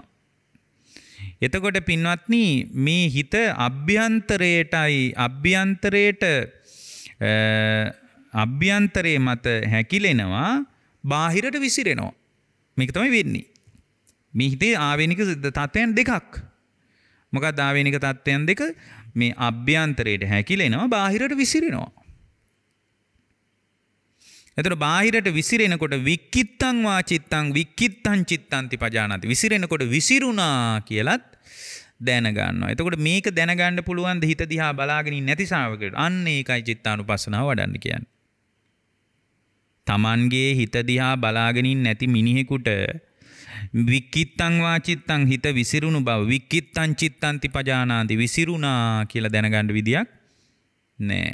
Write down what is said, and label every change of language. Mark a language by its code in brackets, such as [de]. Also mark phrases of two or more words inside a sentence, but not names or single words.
[si] එතකොට පින්වත්නි මේ හිත අභ්‍යන්තරයේ මත හැකිලෙනවා, බාහිරට විසිරෙනවා. මේක තමයි වෙන්නේ. මේ හිතේ ආවේනික තත්ත්වයන් දෙකක්. මොකක්ද ආවේනික තත්ත්වයන් දෙක? මේ අභ්‍යන්තරයට හැකිලෙනවා, බාහිරට විසිරෙනවා. එතකොට බාහිරට විසිරෙනකොට [pi] වික්කිත්තං වා චිත්තං වික්කිත්තං චිත්තන්ති පජානාති. [si] විසිරෙනකොට විසිරුණා කියලත් දැනගන්නවා. එතකොට මේක දැනගන්න පුළුවන් ද හිත දිහා බලාගෙන නැති ශ්‍රාවකයෙකුට? අන්න ඒකයි චිත්තානුපස්සනාව වඩන්න කියන්නේ. Tamanගේ හිත දිහා බලාගෙන නැති මිනිහෙකුට [pi] වික්කිත්තං වා චිත්තං [si] හිත විසිරුණු බව [pi] වික්කිත්තං චිත්තන්ති පජානාති [si] විසිරුණා කියලා දැනගන්න විදියක් නෑ.